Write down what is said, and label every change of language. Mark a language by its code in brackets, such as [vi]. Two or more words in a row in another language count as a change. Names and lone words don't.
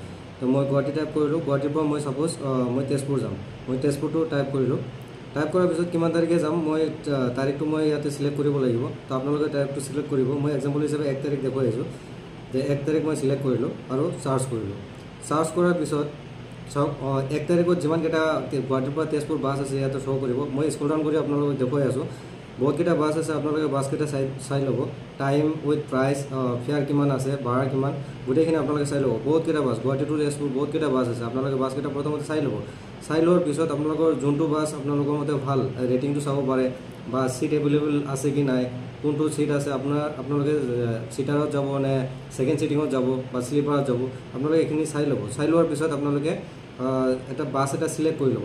[as] তো মই গুৱাহাটী টাইপ কৰ গুৱাহাটীৰ মই চাপোজ মই তেজপুৰ যাম মই তেজপুৰ তো টাইপ কৰ টাইপ কৰাৰ পিছত কিমান তাৰিখে যাম মই তাৰিখ তো মই ইয়াতে চিলেক্ট কৰ লাগে। তো আপুনি তাৰিখ তো চিলেক্ট কৰ মই এক্সাম্পল হিচাপে 1 তাৰিখ দেখো যে 1 তাৰিখ মই চিলেক্ট কৰ আৰু চাৰ্জ চাৰ্জ কৰাৰ পিছত সব 1 তাৰিখত যিমানকেইটা গুৱাহাটীৰ তেজপুৰ বাছ আছে ইয়াতে শ্ব' কৰ। মই [en] scroll down [as] কৰ আপুনি দেখুৱাই আছো বহুতকেইটা বাছ আছে আপুনি বাছকেইটা চাই ল'ব। [en] time with price fare [as] কিমান আছে ভাড়া কিমান গোটেইখিনি আপুনি চাই ল'ব। বহুতকেইটা বাছ গুৱাহাটী টু তেজপুৰ বহুতকেইটা বাছ আছে আপুনি বাছকেইটা প্ৰথমতে চাই ল'ব। চাই লোৱাৰ পিছত আপোনালোকৰ যোনটো বাস আপোনালোকৰ মতে ভাল ৰেটিংটো চাব পাৰে বা [en] seat available [as] আছে কি নাই কোনটো সিট আছে আপোনালোকে সিটাৰত যাব নে [en] second sitting [as] যাব বা স্লিপাৰত যাব আপোনালোকে এখিনি চাই ল'ব। চাই লোৱাৰ পিছত আপোনালোকে এটা বাস এটা সিলেক্ট কৰি ল'ব।